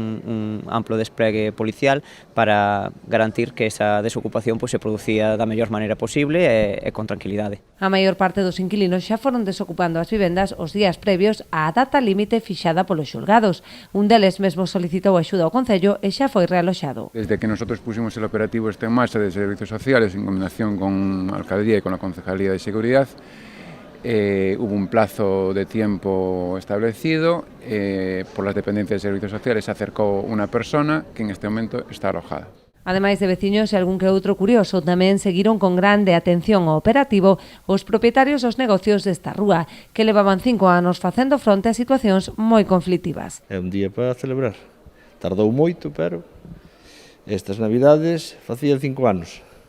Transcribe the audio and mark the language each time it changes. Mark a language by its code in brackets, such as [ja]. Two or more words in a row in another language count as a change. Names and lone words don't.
[gl] Un amplo despregue policial para garantir que esa desocupación pois, se producía da mellor maneira posible e con tranquilidade. A maior parte dos inquilinos xa foron desocupando as vivendas os días previos á data límite fixada polos xulgados. Un deles mesmo solicitou axuda ao Concello e xa foi realoxado. [es] Desde que nosotros pusimos el operativo en marcha de servicios sociales en combinación con la Alcaldía y con la Concejalía de Seguridad, hubo un plazo de tiempo establecido, por las dependencias de servicios sociales se acercó una persona que en este momento está alojada. [gl] Ademais de veciños e algún que outro curioso, tamén seguiron con grande atención ao operativo os propietarios dos negocios desta rúa, que levaban 5 anos facendo fronte a situacións moi conflitivas. É un día para celebrar. Tardou moito, pero estas Navidades facía 5 anos.